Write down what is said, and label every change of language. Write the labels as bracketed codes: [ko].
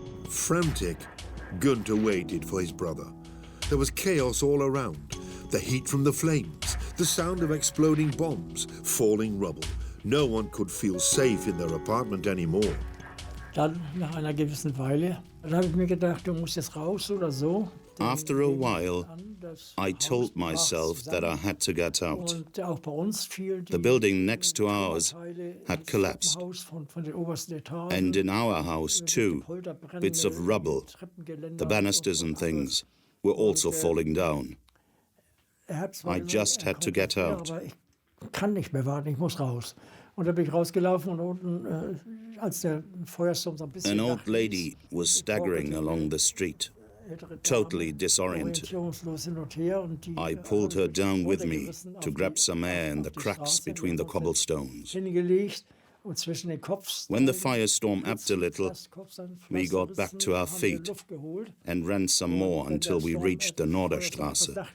[en] Frantic, Günther waited for his brother. There was chaos all around. The heat from the flames, the sound of exploding bombs, falling rubble, no one could feel safe in their apartment anymore. [de] Dann, nach einer gewissen Weile, dann habe ich mir gedacht, du musst jetzt raus oder so. [en] After a while, I told myself that I had to get out. [de] Und auch bei uns fiel [en] The building next to ours had collapsed. [de] von den obersten Etagen. [en] And in our house, too, bits of rubble, the banisters and things, were also falling down. I just had to get out. [de] Aber ich kann nicht mehr warten, ich muss raus. Und da bin ich rausgelaufen und unten, als der Feuersturm so ein bisschen [en] An old lady was staggering along the street, totally disoriented. I pulled her down with me to grab some air in the cracks between the cobblestones. When the firestorm ebbed a little, we got back to our feet and ran some more until we reached the Norderstraße.